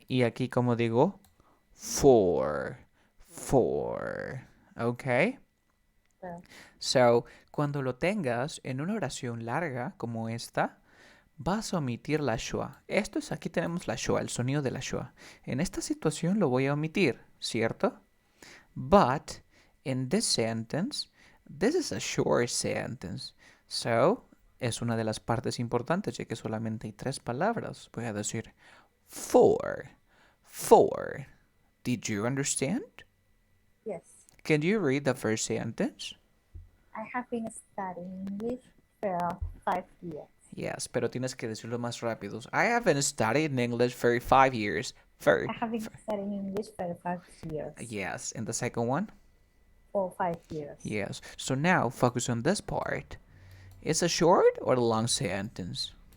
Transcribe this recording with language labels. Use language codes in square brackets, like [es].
[es] y aquí, ¿cómo digo? For. For. ¿Ok? [en] Fair. [es] So, cuando lo tengas en una oración larga como esta, vas a omitir la schwa. Esto es, aquí tenemos la schwa, el sonido de la schwa. En esta situación lo voy a omitir, ¿cierto? [en] But in this sentence, this is a short sentence. [es] So, es una de las partes importantes, ya que solamente hay 3 palabras. Voy a decir for. For. [en] Did you understand? Yes. Can you read the first sentence? I have been studying English for 5 years. [es] Yes, pero tienes que decirlo más rápido. [en] I haven't studied English for 5 years. For, I have been studying English for 5 years. yes, and the second one? For 5 years. Yes. So now focus on this part. It's a short or a long sentence?